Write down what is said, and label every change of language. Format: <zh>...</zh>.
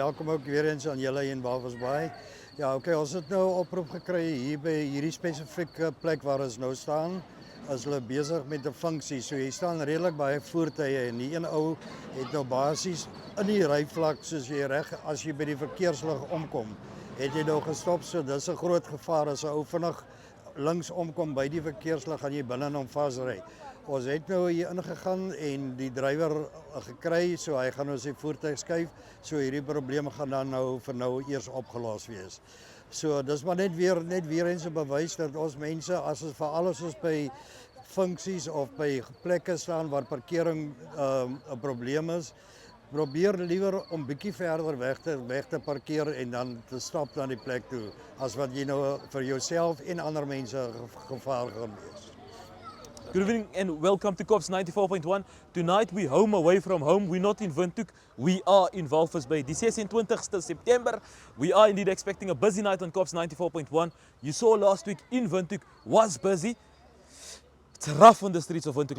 <af>Welkom ook weer eens aan julle in Walvis Bay. Ja, oké, ons het nou 'n oproep gekry hier by hierdie spesifieke plek waar ons nou staan. As hulle besig met 'n funksie. So hier staan redelik baie voertuie en die een ou het nou basies in die ryvlak soos jy reg as jy by die verkeerslig omkom, het jy nou gestop. So dis 'n groot gevaar as 'n ou vinnig links omkom by die verkeerslig, gaan jy binne hom vasry. Ons het nou hier ingegaan en die drywer gekry, so hy gaan nou sy voertuig skuif, so hierdie probleme gaan dan nou vir nou eers opgelos wees. So dis maar net weer eens 'n bewys dat ons mense, as ons veral as ons by funksies of by plekke staan waar parkering 'n probleem is, probeer liewer om bietjie verder weg te parkeer en dan te stap na die plek toe, as wat jy nou vir jouself en ander mense gevaar gaan wees.</af> <en>Good evening and welcome to Cops 94.1. Tonight we home away from home. We're not in Windhoek, we are in Walvis Bay. Die 26 September, we are indeed expecting a busy night on Cops 94.1. You saw last week in Windhoek was busy. It's rough on the streets of Windhoek.</en>